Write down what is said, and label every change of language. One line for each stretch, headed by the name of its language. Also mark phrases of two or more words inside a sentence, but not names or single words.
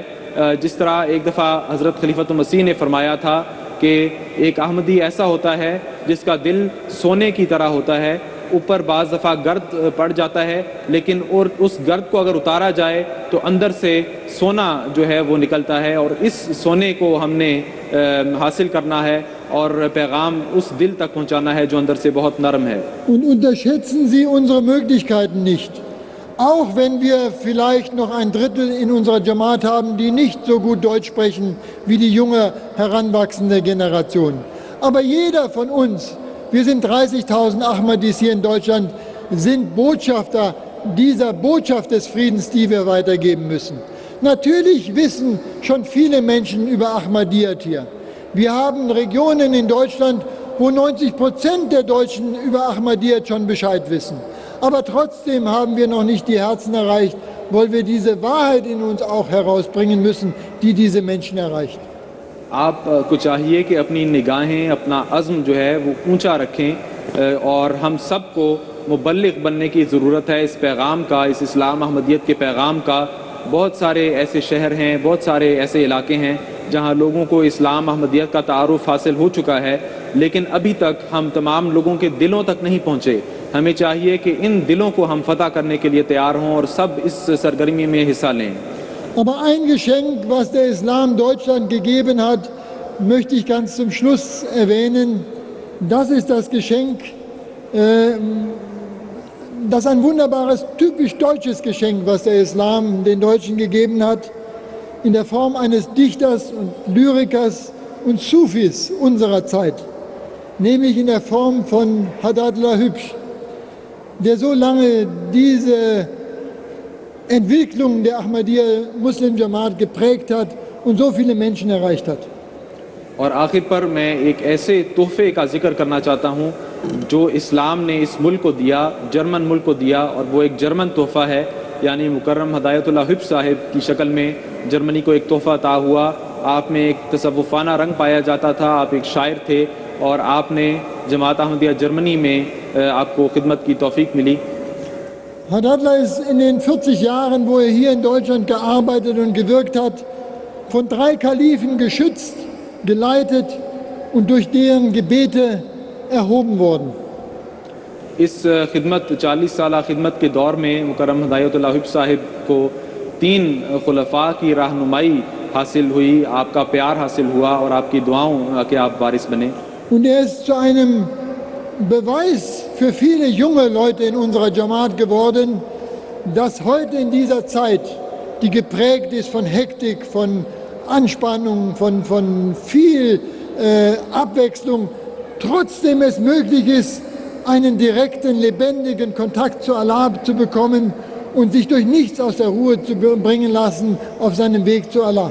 Urdu: جس طرح ایک دفعہ حضرت خلیفۃ المسیح نے فرمایا تھا کہ ایک احمدی ایسا ہوتا ہے جس کا دل سونے کی طرح ہوتا ہے، اوپر بعض دفعہ گرد پڑ جاتا ہے لیکن اور اس گرد کو اگر اتارا جائے تو اندر سے سونا جو ہے وہ نکلتا ہے، اور اس سونے کو ہم نے حاصل کرنا ہے اور پیغام اس دل تک پہنچانا ہے جو اندر سے بہت نرم ہے.
German: Und unterschätzen Sie unsere Möglichkeiten nicht. Auch wenn wir vielleicht noch ein Drittel in unserer Jamaat haben, die nicht so gut Deutsch sprechen wie die junge, heranwachsende Generation. Aber jeder von uns, wir sind 30.000 Ahmadis hier in Deutschland, sind Botschafter dieser Botschaft des Friedens, die wir weitergeben müssen. Natürlich wissen schon viele Menschen über Ahmadiyyat hier. Wir haben Regionen in Deutschland, wo 90% der Deutschen über Ahmadiyyat schon Bescheid wissen. Aber trotzdem haben wir noch nicht die Herzen erreicht, weil wir diese Wahrheit in uns auch herausbringen müssen, die diese Menschen erreicht.
Urdu: آپ کو چاہیے کہ اپنی نگاہیں، اپنا عزم جو ہے وہ اونچا رکھیں اور ہم سب کو مبلغ بننے کی ضرورت ہے اس پیغام کا، اس اسلام احمدیت کے پیغام کا. بہت سارے ایسے شہر ہیں، بہت سارے ایسے علاقے ہیں جہاں لوگوں کو اسلام احمدیت کا تعارف حاصل ہو چکا ہے، لیکن ابھی تک ہم تمام لوگوں کے دلوں تک نہیں پہنچے. ہمیں چاہیے کہ ان دلوں کو ہم فتح کرنے کے لیے تیار ہوں اور سب اس سرگرمی میں حصہ لیں.
German: Aber ein Geschenk, was der Islam Deutschland gegeben hat, möchte ich ganz zum Schluss erwähnen. Das ist das Geschenk, das ein wunderbares, typisch deutsches Geschenk, was der Islam den Deutschen gegeben hat, in der Form eines Dichters und Lyrikers und Sufis unserer Zeit, nämlich in der Form von Haddadullah Hübsch, der so lange diese Entwicklung der Ahmadiyya Muslim Jamaat geprägt hat und so viele Menschen erreicht hat.
Urdu: اور آخر پر میں ایک ایسے تحفے کا ذکر کرنا چاہتا ہوں جو اسلام نے اس ملک کو دیا، جرمن ملک کو دیا، اور وہ ایک جرمن تحفہ ہے، یعنی مکرم ہدایت اللہ ہبش صاحب کی شکل میں جرمنی کو ایک تحفہ عطا ہوا. آپ میں ایک تصوفانہ رنگ پایا جاتا تھا، آپ ایک شاعر تھے اور آپ نے جماعت احمدیہ جرمنی میں آپ کو خدمت کی توفیق ملی.
German: Haddadullah ist in den 40 Jahren, wo er hier in Deutschland gearbeitet und gewirkt hat, von 3 Kalifen geschützt, geleitet und durch deren Gebete erhoben worden.
Urdu: اس خدمت 40 سال خدمت کے دور میں مکرم ہدایت اللہ ہبش صاحب کو 3 خلفاء کی رہنمائی حاصل ہوئی، آپ کا پیار حاصل ہوا اور آپ کی دعاؤں کے آپ وارث بنے.
German: Und ist zu einem Beweis für viele junge Leute in unserer Jamaat geworden, dass heute in dieser Zeit, die geprägt ist von Hektik, von Anspannung, von viel Abwechslung, trotzdem es möglich ist, einen direkten, lebendigen Kontakt zu Allah zu bekommen und sich durch nichts aus der Ruhe zu bringen lassen auf seinem Weg zu Allah.